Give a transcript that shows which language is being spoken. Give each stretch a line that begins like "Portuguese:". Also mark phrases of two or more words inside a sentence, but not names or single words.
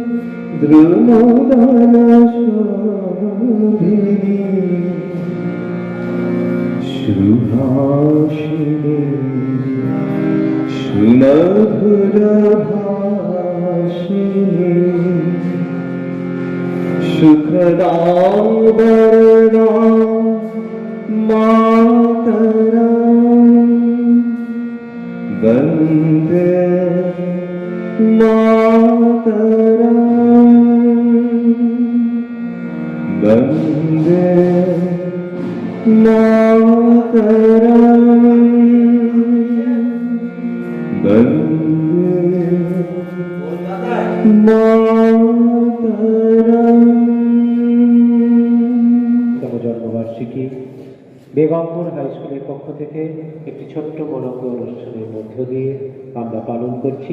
Sanskrit: द्रुमदलशोभिनी सुहासिनी सुमधुरभाषिणी सुखदां वरदां मातरं वन्दे मातरं वन्दे मातरं
Bangla: জন্মবার্ষিকী বেগমপুর হাই স্কুলের পক্ষ থেকে একটি ছোট্ট মনোজ্ঞ অনুষ্ঠানের মধ্য দিয়ে আমরা পালন করছি।